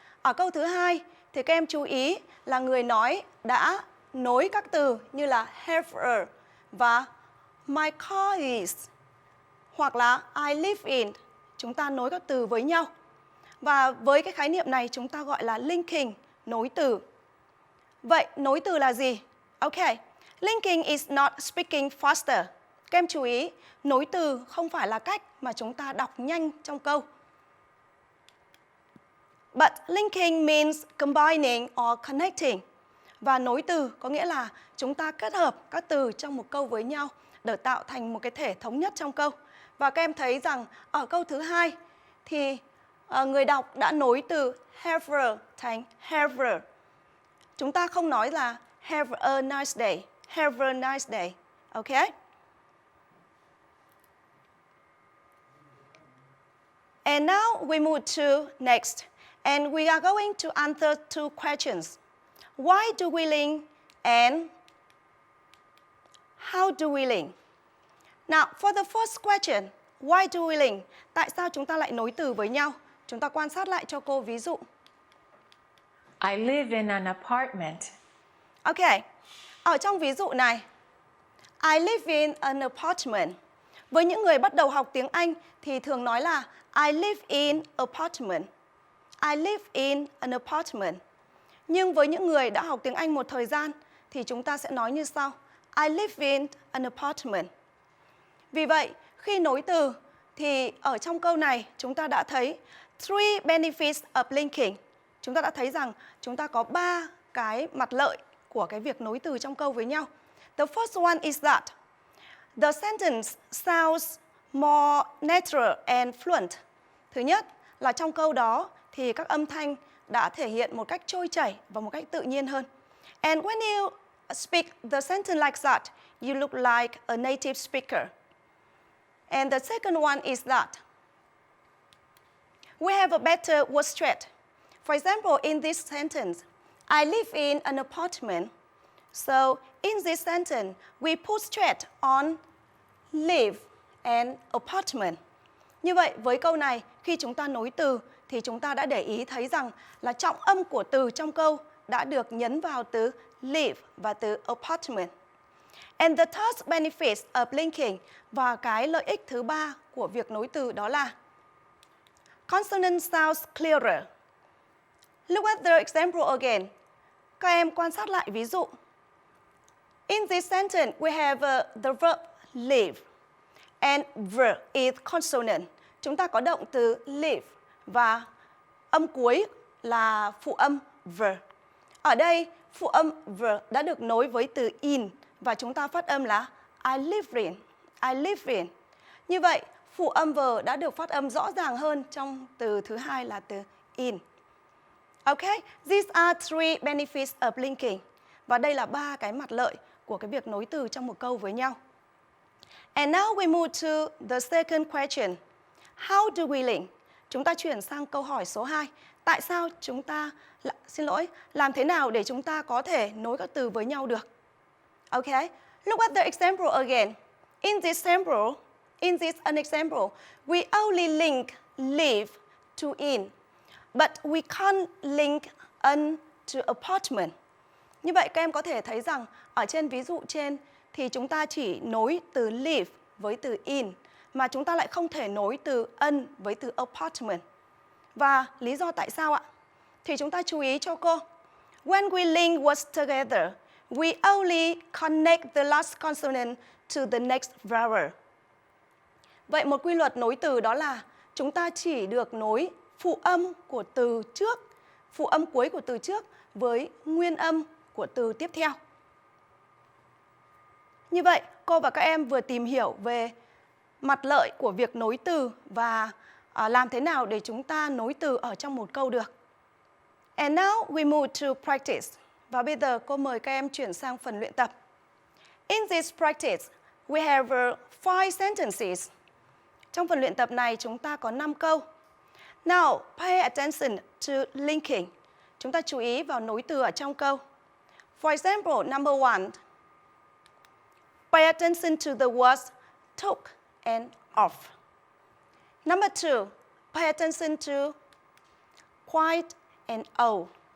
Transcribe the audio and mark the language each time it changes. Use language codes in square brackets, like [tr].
[vi] Ở câu thứ hai thì các em chú ý là người nói đã nối các từ như là have và [en] my car is, [vi] hoặc là [en] I live in. [vi] Chúng ta nối các từ với nhau. Và với cái khái niệm này chúng ta gọi là linking, nối từ. Vậy nối từ là gì? [en] Ok, linking is not speaking faster. [vi] Các em chú ý, nối từ không phải là cách mà chúng ta đọc nhanh trong câu. [en] But linking means combining or connecting. [vi] Và nối từ có nghĩa là chúng ta kết hợp các từ trong một câu với nhau để tạo thành một cái thể thống nhất trong câu. Và các em thấy rằng ở câu thứ hai thì người đọc đã nối từ have thành have. Chúng ta không nói là [en] have a nice day, have a nice day. Ok? And now we move to next. And we are going to answer 2 questions. Why do we link and how do we link? Now, for the first question, why do we link? [vi] Tại sao chúng ta lại nối từ với nhau? Chúng ta quan sát lại cho cô ví dụ. [en] I live in an apartment. Ok, [vi] ở trong ví dụ này, [en] I live in an apartment. [vi] Với những người bắt đầu học tiếng Anh thì thường nói là [en] I live in apartment. I live in an apartment. [vi] Nhưng với những người đã học tiếng Anh một thời gian thì chúng ta sẽ nói như sau. [en] I live in an apartment. [vi] Vì vậy, khi nối từ thì ở trong câu này chúng ta đã thấy 3 [en] benefits of linking. [vi] Chúng ta đã thấy rằng chúng ta có 3 cái mặt lợi của cái việc nối từ trong câu với nhau. [en] The first one is that the sentence sounds more natural and fluent. [vi] Thứ nhất là trong câu đó thì các âm thanh đã thể hiện một cách trôi chảy và một cách tự nhiên hơn. [en] And when you speak the sentence like that, you look like a native speaker. And the second one is that we have a better word straight. For example, in this sentence, I live in an apartment. So, in this sentence, we put straight on live and apartment. [vi] Như vậy, với câu này, khi chúng ta nối từ thì chúng ta đã để ý thấy rằng là trọng âm của từ trong câu đã được nhấn vào từ live và từ apartment. [en] And the third benefit of linking, [vi] và cái lợi ích thứ ba của việc nối từ đó là [en] consonant sounds clearer. Look at the example again. [vi] Các em quan sát lại ví dụ. [en] In this sentence, we have the verb live. And verb is consonant. [vi] Chúng ta có động từ live và âm cuối là phụ âm verb. Ở đây, phụ âm verb đã được nối với từ in và chúng ta phát âm là [en] I live in. I live in. [vi] Như vậy, phụ âm verb đã được phát âm rõ ràng hơn trong từ thứ hai là từ in. [en] Okay, these are three benefits of linking. [vi] Và đây là ba cái mặt lợi của cái việc nối từ trong một câu với nhau. [en] And now we move to the second question. How do we link? [vi] Chúng ta chuyển sang câu hỏi số 2. Tại sao chúng ta, làm thế nào để chúng ta có thể nối các từ với nhau được? [en] Okay, look at the example again. In this example, we only link live to in, but we can't link an to apartment. [vi] Như vậy các em có thể thấy rằng ở trên ví dụ trên thì chúng ta chỉ nối từ live với từ in, mà chúng ta lại không thể nối từ an với từ apartment. Và lý do tại sao ạ? Thì chúng ta chú ý cho cô. [en] When we link words together, we only connect the last consonant to the next vowel. [vi] Vậy một quy luật nối từ đó là chúng ta chỉ được nối phụ âm của từ trước, phụ âm cuối của từ trước với nguyên âm của từ tiếp theo. Như vậy, cô và các em vừa tìm hiểu về mặt lợi của việc nối từ và làm thế nào để chúng ta nối từ ở trong một câu được. [en] And now we move to practice. [vi] Và bây giờ cô mời các em chuyển sang phần luyện tập. [en] In this practice, we have 5 sentences. [vi] Trong phần luyện tập này chúng ta có 5 câu. [en] Now, pay attention to linking. [vi] Chúng ta chú ý vào nối từ ở trong câu. [en] For example, number 1. Pay attention to the words took and off. Number 2. Pay attention to quite and oh.